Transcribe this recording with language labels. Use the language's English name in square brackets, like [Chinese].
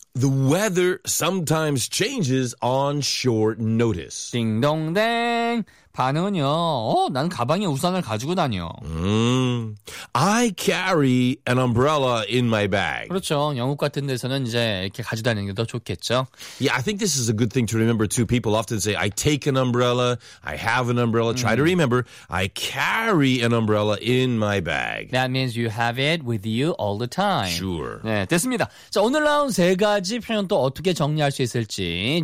[English] The weather sometimes changes on short notice. [Korean] 딩동댕. 반응은요. 난 가방에 우산을 가지고 다녀. [English] I carry an umbrella in my bag. [Korean] 그렇죠. 영국 같은 데서는 이제 이렇게 가지고 다니는 게 더 좋겠죠. [English] Yeah, I think this is a good thing to remember too. People often say, I take an umbrella, I have an umbrella. Try to remember, I carry an umbrella in my bag. That means you have it with you all the time. Sure. [Korean] 네, 됐습니다. 자, 오늘 나온 세 가지 표현 또 어떻게 정리할 수 있을지.